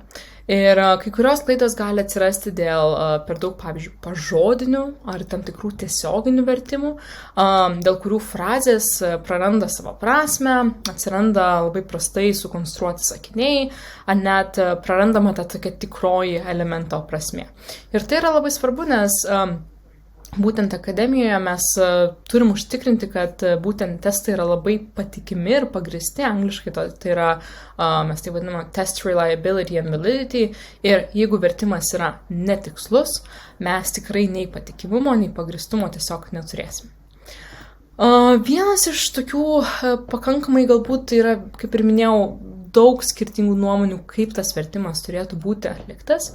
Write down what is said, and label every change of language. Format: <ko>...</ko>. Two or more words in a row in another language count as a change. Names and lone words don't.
<lt>Ir kai kurios klaidos gali atsirasti dėl per daug, pavyzdžiui, pažodinių ar tam tikrų tiesioginių vertimų, dėl kurių frazės praranda savo prasmę, atsiranda labai prastai sukonstruoti sakiniai, ar net prarandama ta tokia tikroji elemento prasmė. Ir tai yra labai svarbu, nes būtent akademijoje mes turim užtikrinti, kad būtent testai yra labai patikimi ir pagristi, angliškai tai yra, mes tai vadiname</lt> <en>test reliability and validity,</en> <lt>ir jeigu vertimas yra netikslus, mes tikrai nei patikimumo, nei pagristumo tiesiog neturėsim. Vienas iš tokių pakankamai galbūt yra, kaip ir minėjau, daug skirtingų nuomonių, kaip tas vertimas turėtų būti atliktas.</lt>